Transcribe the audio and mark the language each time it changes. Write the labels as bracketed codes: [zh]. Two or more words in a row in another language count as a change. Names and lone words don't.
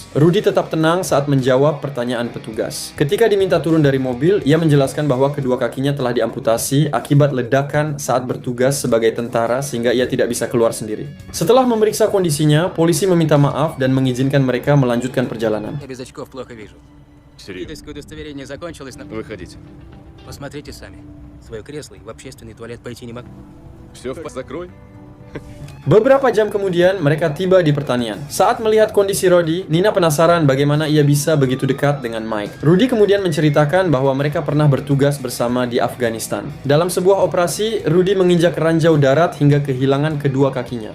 [id] Rudy tetap tenang saat menjawab pertanyaan petugas. Ketika diminta turun dari mobil, ia menjelaskan bahwa kedua kakinya telah diamputasi akibat ledakan saat bertugas sebagai tentara sehingga ia tidak bisa keluar sendiri. Setelah memeriksa kondisinya, polisi meminta maaf dan mengizinkan mereka melanjutkan perjalanan. [ru] Я без очков плохо вижу. Серьезно? Водительское удостоверение закончилось на... Выходите. Посмотрите сами. Свое кресло и в общественный туалет пойти не могу. Все закрой. [id] Beberapa jam kemudian, mereka tiba di pertanian. Saat melihat kondisi Rudy, Nina penasaran bagaimana ia bisa begitu dekat dengan Mike. Rudy kemudian menceritakan bahwa mereka pernah bertugas bersama di Afghanistan. Dalam sebuah operasi, Rudy menginjak ranjau darat hingga kehilangan kedua kakinya.